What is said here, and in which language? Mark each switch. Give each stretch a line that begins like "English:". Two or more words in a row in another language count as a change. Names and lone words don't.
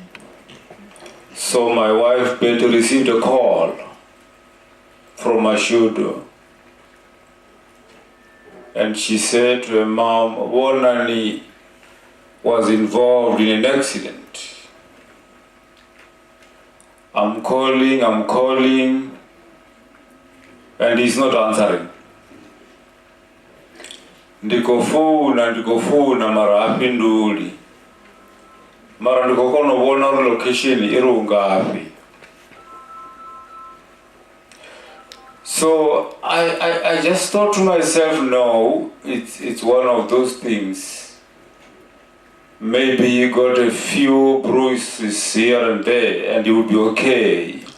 English: So my wife Betty received a call from Mashudu, and she said to her mom, Bonani was involved in an accident. I'm calling, and he's not answering.
Shona: Ndikofuna mara hapinduli. Mara ndikokono wona location irungapi.
English: So I just thought to myself, no, it's one of those things. Maybe he got a few bruises here and there, and he would be okay.